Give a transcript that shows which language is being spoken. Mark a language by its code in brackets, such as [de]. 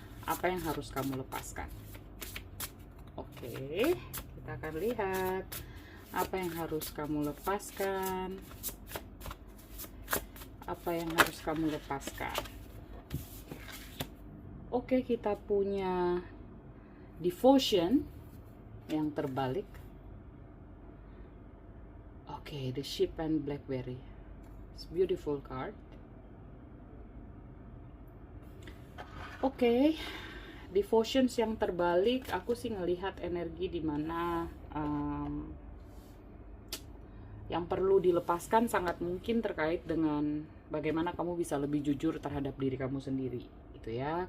[id] Apa yang harus kamu lepaskan? Oke, kita akan lihat apa yang harus kamu lepaskan. Apa yang harus kamu lepaskan? Oke, kita punya Devotion yang terbalik. Oke, The Sheep and Blackberry. [en] It's beautiful card. [id] Oke, Devotions yang terbalik, aku sih ngelihat energi dimana yang perlu dilepaskan sangat mungkin terkait dengan bagaimana kamu bisa lebih jujur terhadap diri kamu sendiri gitu ya.